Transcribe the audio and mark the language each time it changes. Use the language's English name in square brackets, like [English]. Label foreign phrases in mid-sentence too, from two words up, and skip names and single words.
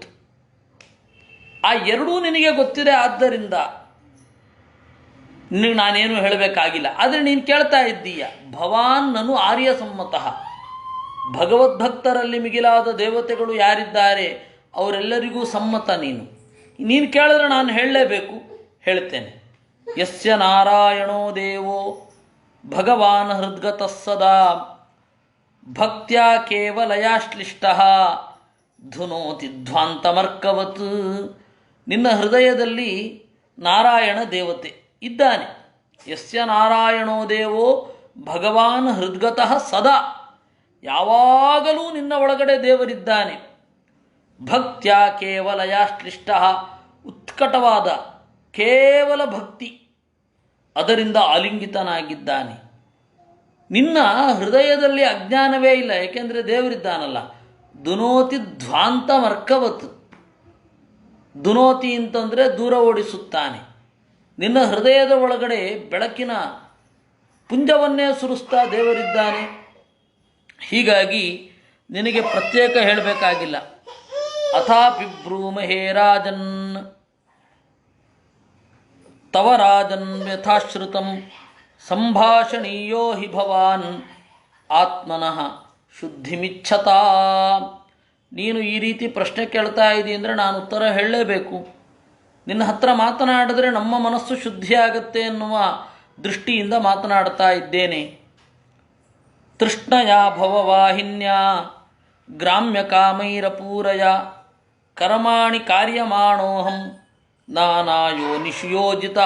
[Kannada] ಆ ಎರಡೂ ನಿನಗೆ ಗೊತ್ತಿದೆ. ಆದ್ದರಿಂದ ನಿನಗೆ ನಾನೇನು ಹೇಳಬೇಕಾಗಿಲ್ಲ. ಆದರೆ ನೀನು ಕೇಳ್ತಾ ಇದ್ದೀಯ, [Sanskrit] ಭವಾನ್ ನನು ಆರ್ಯ ಸಮ್ಮತಃ, [Kannada] ಭಗವದ್ಭಕ್ತರಲ್ಲಿ ಮಿಗಿಲಾದ ದೇವತೆಗಳು ಯಾರಿದ್ದಾರೆ ಅವರೆಲ್ಲರಿಗೂ ಸಮ್ಮತ. ನೀನು ಕೇಳಿದ್ರೆ ನಾನು ಹೇಳಲೇಬೇಕು, ಹೇಳ್ತೇನೆ. [Sanskrit] ಯಸ್ಯ ನಾರಾಯಣೋ ದೇವೋ ಭಗವಾನ್ ಹೃದ್ಗತಃ ಸದಾ ಭಕ್ತ್ಯಾ ಕೇವಲಯಾಶ್ಲಿಷ್ಟಃ ಧುನೋತಿ ಧ್ವಾಂತಮರ್ಕವತ್. [Kannada] ನಿನ್ನ ಹೃದಯದಲ್ಲಿ ನಾರಾಯಣ ದೇವತೆ ಇದ್ದಾನೆ. [Sanskrit] ಯಸ್ಯ ನಾರಾಯಣೋ ದೇವೋ ಭಗವಾನ್ ಹೃದ್ಗತಃ ಸದಾ, [Kannada] ಯಾವಾಗಲೂ ನಿನ್ನ ಒಳಗಡೆ ದೇವರಿದ್ದಾನೆ. [Sanskrit] ಭಕ್ತ್ಯಾ ಕೇವಲಯಾಶ್ಲಿಷ್ಟ, [Kannada] ಉತ್ಕಟವಾದ ಕೇವಲ ಭಕ್ತಿ, ಅದರಿಂದ ಆಲಿಂಗಿತನಾಗಿದ್ದಾನೆ. ನಿನ್ನ ಹೃದಯದಲ್ಲಿ ಅಜ್ಞಾನವೇ ಇಲ್ಲ, ಏಕೆಂದರೆ ದೇವರಿದ್ದಾನಲ್ಲ. [Sanskrit] ದುನೋತಿ ಧ್ವಾಂತಮರ್ಕವತ್, [Kannada] ದುನೋತಿ ಅಂತಂದರೆ ದೂರ ಓಡಿಸುತ್ತಾನೆ. ನಿನ್ನ ಹೃದಯದ ಒಳಗಡೆ ಬೆಳಕಿನ ಪುಂಜವನ್ನೇ ಸುರಿಸ್ತಾ ದೇವರಿದ್ದಾನೆ. ಹೀಗಾಗಿ ನಿನಗೆ ಪ್ರತ್ಯೇಕ ಹೇಳಬೇಕಾಗಿಲ್ಲ. [Sanskrit] ಅಥಾಪಿ ಬ್ರೂಮಹೇ ರಾಜನ್ ತವ ರಾಜನ್ ಯಥಾಶ್ರುತಂ ಸಂಭಾಷಣೀಯೋ ಹಿ ಭವಾನ್ ಆತ್ಮನಃ ಶುದ್ಧಿಮಿಚ್ಛತಾ. [Kannada] ನೀನು ಈ ರೀತಿ ಪ್ರಶ್ನೆ ಕೇಳ್ತಾ ಇದ್ದೀ ಅಂದರೆ ನಾನು ಉತ್ತರ ಹೇಳಲೇಬೇಕು. ನಿನ್ನ ಹತ್ರ ಮಾತನಾಡಿದ್ರೆ ನಮ್ಮ ಮನಸ್ಸು ಶುದ್ಧಿಯಾಗತ್ತೆ ಎನ್ನುವ ದೃಷ್ಟಿಯಿಂದ ಮಾತನಾಡ್ತಾ ಇದ್ದೇನೆ. [Sanskrit] ತೃಷ್ಣಯ ಭವವಾಹಿನ್ಯ ಗ್ರಾಮ್ಯ ಕಾಮೈರಪೂರಯ ಕರ್ಮಾಣಿ ಕಾರ್ಯಮಾಣೋಹಂ ನಾನಾಯೋ ನಿಷ್ಯೋಜಿತಃ.